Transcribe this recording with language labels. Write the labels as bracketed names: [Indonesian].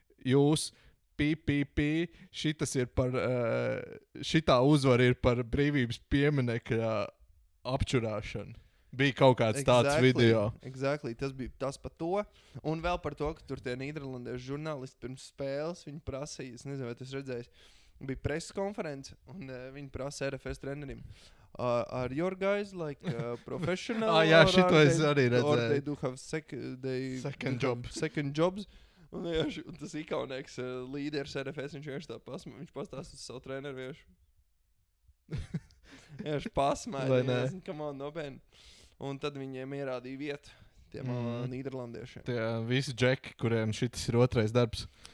[Latvian] Jūs, šitas ir par, šitā uzvara ir par brīvības pieminekļa apčurāšanu. Bija kaut kāds tāds video. Exactly. Tas bija tas par to. Un vēl par to, ka tur tie nīderlandiešu žurnālisti pirms spēles viņi prasīja, es nezinu, vai tas redzējis, bija preses konference, un viņi prasa RFS trenerim. [English] Are your guys like professional? [Latvian] Jā, šito es arī redzēju. [English] Or they do have second jobs. [Latvian] Un tas ikaunieks līderis RFS, viņš vienkārši tā pasmēja. Viņš pastāsta uz savu treneru vienkārši. Vienkārši pasmēja. [English] Come on, [Latvian] nopietni. Un tad viņiem ierādīja vietu tiem nīderlandiešiem. Tie visi džeki, kuriem šitas ir otrais darbs.